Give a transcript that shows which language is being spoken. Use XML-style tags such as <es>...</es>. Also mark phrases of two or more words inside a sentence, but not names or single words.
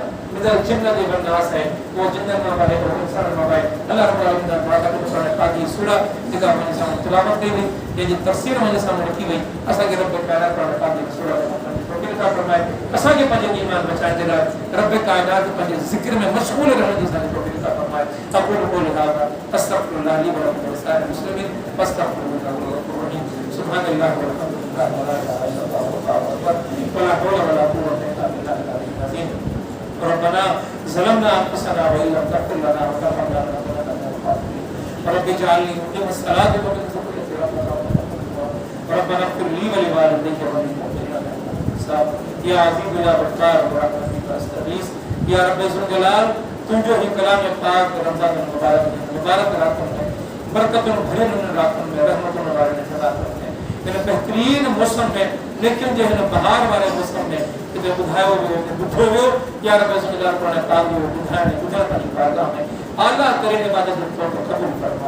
<ar>من الجنة والناس</ar> <sd>आहे, उहो जिन्ननि मां आहे, उहो इंसाननि मां आहे। अल्लाह रब्बुल आलमीन जा दुआ करे सुभाणे पाकी सूरा जेका मुंहिंजे साम्हूं तिलावत कई वई, जंहिंजी तफ़सीर मुंहिंजे साम्हूं रखी वई, असांखे रब कायनात पाकी सूरा तौफ़ीक़ फरमाए, असांखे पंहिंजो ईमान बचाइण जे लाइ रब कायनात पंहिंजे ज़िक्र में मशगूल रहण जी असांखे तौफ़ीक़ फरमाए।</sd> <ar>أقول قولي هذا أستغفر الله لي ولكم ولسائر المسلمين فاستغفروه إنه هو الغفور الرحيم. سبحان الله والحمد لله ولا إله إلا الله والله أكبر ولا حول ولا قوة إلا بالله العلي العظيم. ربنا ظلمنا أنفسنا وإن لم تغفر لنا وترحمنا لنكونن من الخاسرين. رب اجعلني مقيم الصلاة ومن ذريتي ربنا اغفر لي ولوالدي وللمؤمنين يوم الحساب. يا عزيز يا غفار برحمتك أستغيث.</ar> <sd>या रब्बे ज़ुलजलाल, तुंहिंजो ही कलाम पाक रमज़ान मुबारक रातुनि में, बरकतुनि भरियल रातुनि में, रहमतुनि वारे रातुनि में, इन बहितरीन मौसम में, लेकिन जो हिन बहार वारे मौसम में किथे ॿुधायो वियो, ॿुधो वियो, या रब्बे ज़ुलजलाल क़ुरान पाक जो ॿुधाइण पंहिंजी बारगाह में आला तरीन इबादत जो क़बूल फरमा।</sd>